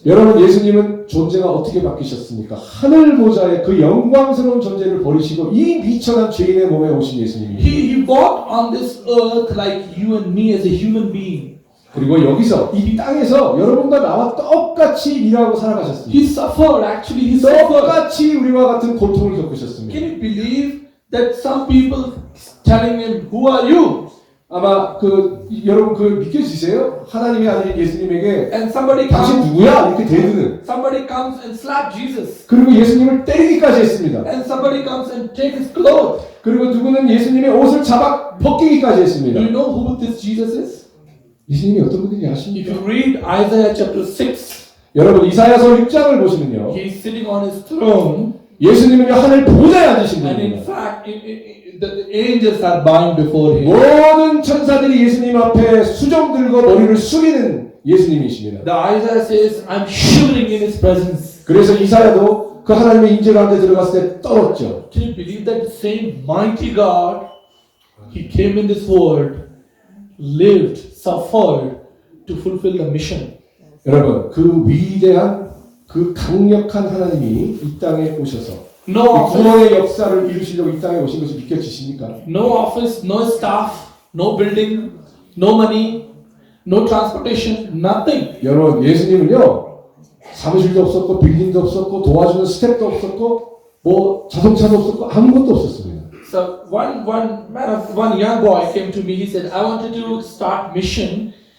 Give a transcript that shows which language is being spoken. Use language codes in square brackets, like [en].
[ko] 여러분, 예수님은 존재가 어떻게 바뀌셨습니까? 하늘 보좌의 그 영광스러운 존재를 버리시고 이 미천한 죄인의 몸에 오신 예수님입니다. [en] He walked on this earth like you and me as a human being. [ko] 그리고 여기서 이 땅에서 여러분과 나와 똑같이 일하고 살아가셨습니다. [en] He suffered, actually he suffered. [ko] 똑같이 우리와 같은 고통을 겪으셨습니다. [en] Can you believe that some people telling him, who are you? [ko] 아마 여러분 믿겨지세요? 하나님의 아들 예수님에게 [en] And somebody [ko] 당신 [en] comes, [ko] 누구야? 이렇게 대드는. [en] somebody comes and slap Jesus. [ko] 그리고 예수님을 때리기까지 했습니다. [en] And somebody comes and take his clothes. [ko] 그리고 누구는 예수님의 옷을 잡아 벗기기까지 [en] Do [ko] 했습니다. [en] you know who this Jesus is? [ko] 예수님이 어떤 분인지 [en] If [ko] 아십니까? [en] you read Isaiah chapter 6, [ko] 여러분 이사야서 6장을 보시면요. [en] he's sitting on his throne, [ko] 예수님은요 하늘 보좌에 앉으신 [en] and in [ko] 분입니다. [en] fact, the angels are bowing before him. [ko] 모든 천사들이 예수님 앞에 수정 들고 머리를 숙이는 예수님이십니다. [en] The Isaiah says, I'm shivering in his presence. [ko] 그래서 이사야도 그 하나님의 인재 가운데 들어갔을 때 떨었죠. [en] Can you believe that the same mighty God, He came in this world, lived, suffered to fulfill the mission. [ko] 여러분, 그 위대한 그 강력한 하나님이 이 땅에 오셔서 [en] No [ko] 이 [en] office, [ko] 구원의 역사를 이루시려고 이 땅에 오신 것이 믿겨지십니까? [en] no office, no staff, no building, no money, no transportation, nothing. [ko] 여러분, 예수님은요 사무실도 없었고 빌딩도 없었고 도와주는 스태프도 없었고 뭐 자동차도 없었고 아무것도 없었습니다. [en] So one young boy came to me. He said, "I wanted to start mission.